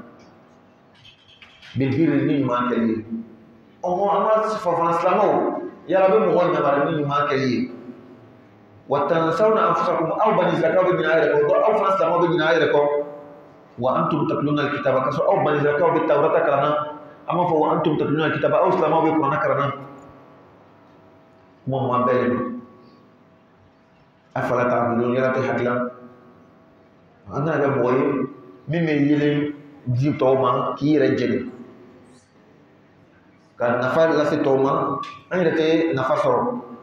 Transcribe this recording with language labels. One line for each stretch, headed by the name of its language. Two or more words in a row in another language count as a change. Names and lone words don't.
Arabic: بالبر
Bambara: ni ɲuman kɛli ye ɔhɔn an ka fafana silamɛw yala a bɛ mɔgɔw ɲamari ni ɲuman kɛli ye
Arabic: وتنسون أنفسكم
Bambara: aw bani Israil bɛ ɲinɛ a yɛrɛ kɔ aw fana silamɛw bɛ ɲinɛ a yɛrɛ kɔ
Arabic: وأنتم تتلون الكتاب
Bambara: ka sɔrɔ aw bani Israil bɛ tawrata kalanna an b'a fɔ
Arabic: وأنتم تتلون الكتاب
Bambara: aw silamɛw bɛ kuranɛ kalanna kuma man bɛɛ de don
Arabic: أفلا تعقلون
Bambara: yala tɛ hakila an nana kɛ mɔgɔ ye min bɛ yelen di tɔw ma k'i yɛrɛ jɛni ka nafa lase tɔw ma an yɛrɛ tɛ nafa sɔrɔ